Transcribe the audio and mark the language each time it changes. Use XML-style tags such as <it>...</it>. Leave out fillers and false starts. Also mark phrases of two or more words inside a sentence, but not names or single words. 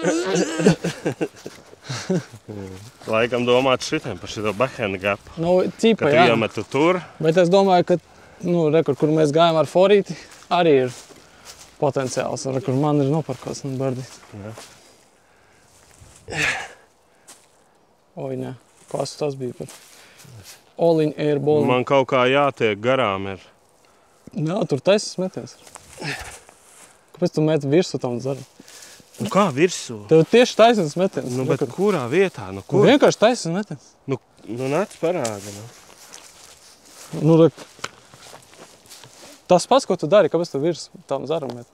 <lv>Laikam domāt šitiem par šito backhand gapu. Cipa, jā. Ka tu iemetu tur. Bet es domāju, ka, kur mēs gājām ar forīti, arī ir potenciāls. Kur man ir noparkots un bardīts. Jā. Oi, nē. Kas tas bija par</lv> <en>all in air ball?</en> <lv>Man kaut kā jātiek garām ir. Jā, tur taisas metiens. Kāpēc tu meti virsū tam zaram? Nu kā virsū? Tev tieši taisnīgs metiens. Nu, bet kurā vietā? Nu, kur? Vienkārši taisnīgs metiens. Nu nāc parādi. Nu, tas pats, ko tu dari, kāpēc tu virsū tam zaram meti?</lv>